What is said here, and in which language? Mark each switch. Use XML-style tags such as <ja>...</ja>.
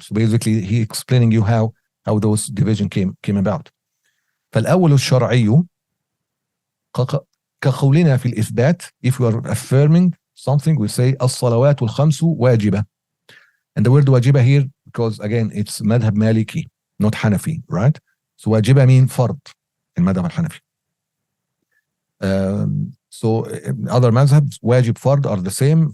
<en>So basically he explaining you how those division came about.</en> <ar>فالأول الشرعي كقولنا في الإثبات.</ar> <en>If we are affirming something, we say</en> <ar>الصلوات الخمس واجبة.</ar> <en>And the word واجبة here, because again it's madhab maliki, not Hanafi, right? So واجبة mean fard in madhab al-Hanafi. So other madhabs, wajib, fard are the same.</en>